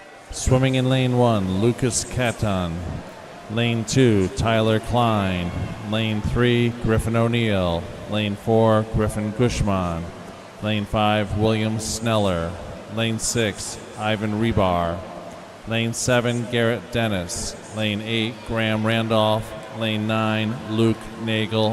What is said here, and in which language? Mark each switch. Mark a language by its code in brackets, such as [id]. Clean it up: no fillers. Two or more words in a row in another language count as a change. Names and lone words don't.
[en] Swimming in lane 1, Lucas Caton. Lane 2, Tyler Klein. Lane 3, Griffin O'Neill. Lane 4, Griffin Gushman. Lane 5, William Sneller. Lane 6, Ivan Rebar. Lane 7, Garrett Dennis. Lane 8, Graham Randolph. Lane 9, Luke Nagel.